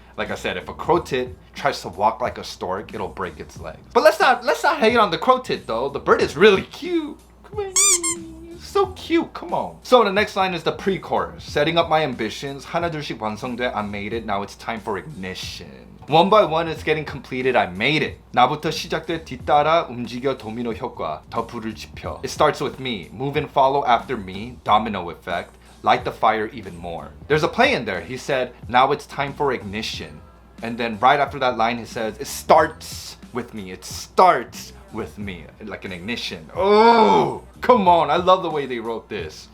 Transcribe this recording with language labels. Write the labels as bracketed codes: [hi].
[en] Like I said, if a crow tit tries to walk like a stork, it'll break its leg. But let's not hate on the crow tit though. The bird is really cute. Come on. So cute, come on. So the next line is the pre-chorus. Setting up my ambitions. [ko] 하나둘씩 완성돼. [en] I made it. Now it's time for ignition. One by one it's getting completed. I made it. [ko] 나부터 시작돼 뒤따라 움직여 도미노 효과. 더 불을 지펴. [en] It starts with me. Move and follow after me. Domino effect. Light the fire even more. There's a play in there. He said, now it's time for ignition. And then right after that line he says, it starts with me. It starts with me. Like an ignition. Oh, come on. I love the way they wrote this.